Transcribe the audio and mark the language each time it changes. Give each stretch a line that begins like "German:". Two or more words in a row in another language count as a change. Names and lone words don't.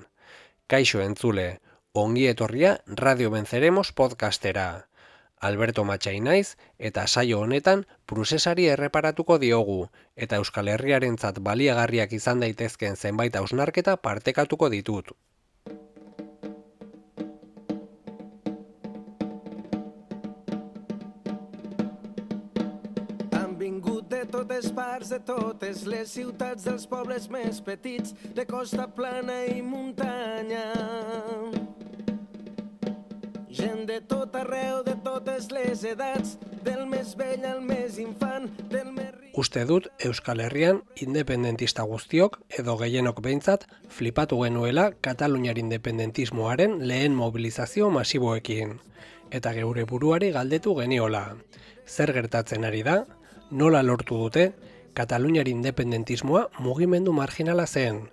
Basque: Kaixo entzule, ongi etorria Radio Venceremos podcastera. Alberto Matxai naiz eta saio honetan prusesari erreparatuko diogu eta Euskal Herriarentzat baliagarriak izan daitezkeen zenbait hausnarketa partekatuko ditut.
Catalan: Totes parts de totes les ciutats dels pobles més petits, de costa plana i muntanya. Gent de tot arreu, de totes les edats, del més vell al més infant, del més ric...
Basque: Uste dut Euskal Herrian independentista guztiok, edo gehienok behintzat, flipatu genuela Kataluniar independentismoaren lehen mobilizazio masiboekin. Eta geure buruari galdetu geniola. Zer gertatzen ari da? Nola lortu dute, Kataluniar independentismoa mugimendu marginala zen.